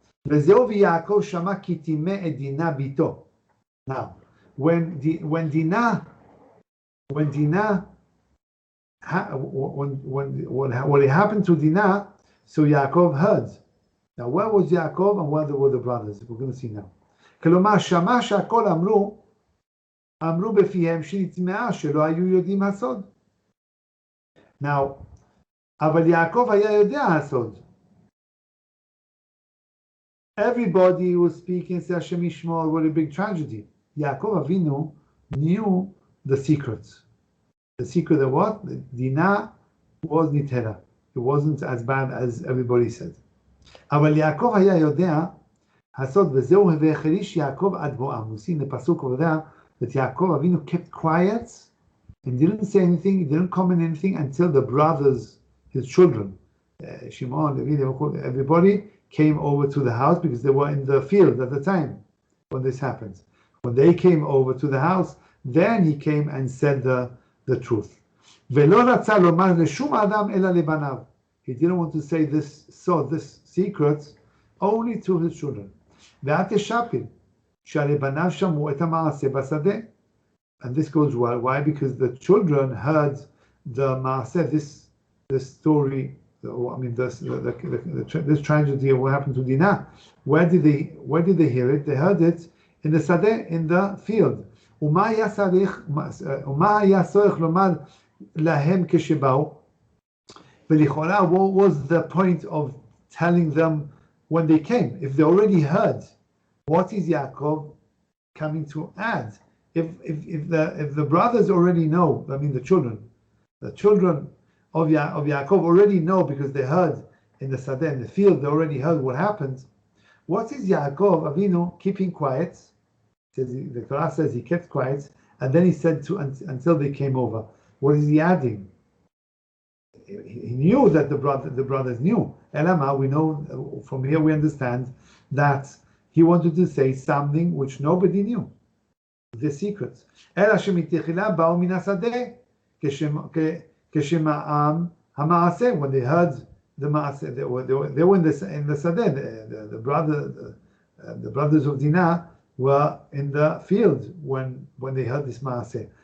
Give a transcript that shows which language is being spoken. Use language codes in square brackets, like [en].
[he] Vezeu v'Yaakov shama ki timeh et Dinah bito. [en] Now, when what happened to Dinah, so Yaakov heard. Now, where was Yaakov and where were the brothers? We're going to see now. [he] כלומר, שמע שהכל אמרו בפיהם שנטמעה שלא היו יודעים הסוד. Now, אבל יעקב היה יודע הסוד. [en] Everybody was speaking, say Hashem Yishmor, what a big tragedy. Yaakov Avinu knew the secrets. The secret of what? Dinah was nitera. It wasn't as bad as everybody said. [he] אבל יעקב היה יודע הסוד, וזהו והחריש יעקב עד בואם. [en] We see in the pasuk over there that Yaakov Avinu kept quiet and didn't say anything, he didn't comment anything until the brothers, his children, Shimon, Levi, everybody came over to the house because they were in the field at the time when this happened. When they came over to the house, then he came and said the truth. [he] ולא רצה לומר לשום אדם אלא לבניו. [en] He didn't want to say this secret only to his children. [he] ואת תשפיל, שהרי בניו שמעו את המעשה בשדה. [en] And this goes well. Why? Because the children heard the maaseh, this story. I mean, this tragedy of what happened to Dinah. Where did they hear it? They heard it in the sadeh, in the field. [he] ומה היה צורך לומר להם כשבאו? [en] ולכאורה, what was the point of telling them when they came? If they already heard, what is Yaakov coming to add? If the brothers already know, I mean the children of Yaakov already know because they heard in the sadeh, in the field, they already heard what happened. What is Yaakov Avinu keeping quiet? The Torah says he kept quiet, and then he said until they came over. What is he adding? He knew that the brothers knew. Elama, we know from here, we understand that he wanted to say something which nobody knew. The secrets. [he] אלא שמתחילה באו מן השדה כשמעם המעשה. [en] When they heard the מעשה, they were in the sadeh. The brothers of Dinah were in the field when they heard this מעשה.